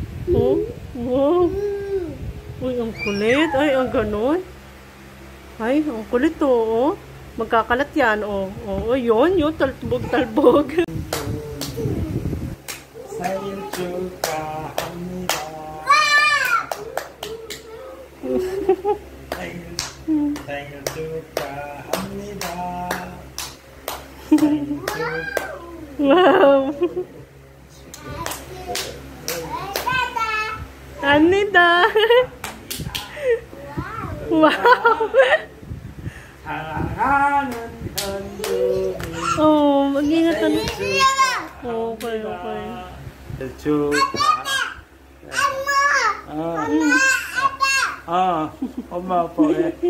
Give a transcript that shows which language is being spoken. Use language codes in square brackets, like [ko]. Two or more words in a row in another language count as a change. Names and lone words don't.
[tl] Oh, wow. Uy, ang kulit. Ay, ang ganon. Ay, ang kulit to, oh. Magkakalat yan, oh. Oh, yun, talbog-talbog. [ko] 생일 축하합니다. 생일 축하합니다. 생일 [tl] Wow. Anida. Wow. [ko] 사랑하는 현준이. [tl] Oh, mag-ingat ka na. Okay, okay. [ko] 엄마 아빠 해.